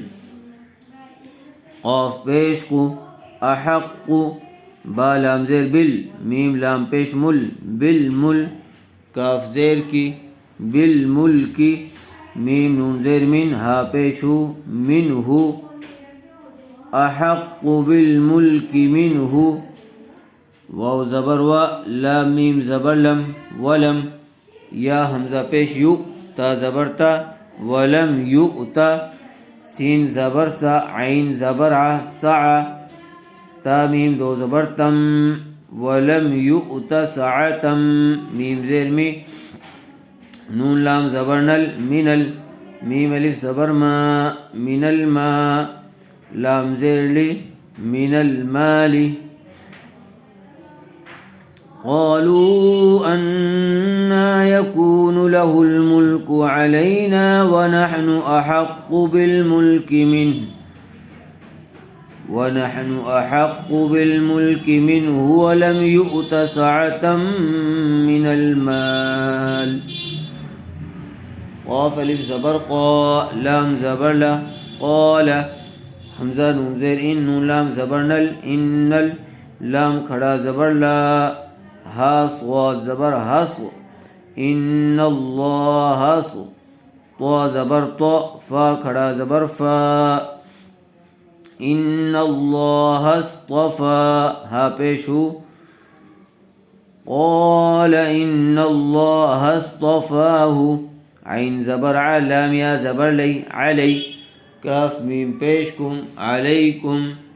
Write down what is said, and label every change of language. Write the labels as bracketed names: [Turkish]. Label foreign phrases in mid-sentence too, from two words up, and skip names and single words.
[Urdu] قاف پیش کو، احق، با لام زیر بل، میم لام پیش مل، بالمل، کاف زیر کی، بالملکی، میم نون زیر من، ہا پیش ہو، منہو، [Arabic] احق بالملک منہ، [Urdu] واو زبر و، لام میم زبر لم، ولم، یا حمزہ پیش یو، تا زبر تا، [Arabic] ولم یؤتا، [Urdu] سین زبر سا، عین زبر ع، سعى، تا میم دو زبر تم، [Arabic] ولم یؤت سعتم، [Urdu] میم زیر می، نون لام زبر نل، منل، میم الف زبر ما، [Arabic] من الماء، [Urdu] لام زیر لی، [Arabic] من المال، قالوا أنا يكون له الملك علينا ونحن أحق بالملك منه ولم يؤت سعة من المال، [Urdu] قاف الف زبر قا، لام زبر لا، قال، حمزہ نون زیر ان، نون لام زبر نل، انل، لام کھڑا زبر لا، ہا صاد زبر حس، [Arabic] ان اللہ حس، [Urdu] طا زبر طا، فا کھڑا زبر فا، [Arabic] ان اللہ اصطفى، [Urdu] ہا پیش ہو، [Arabic] قال ان اللہ اصطفاه، [Urdu] عین زبر ع، لام یا زبر لی، علی، کاف میم پیش کم، علیکم،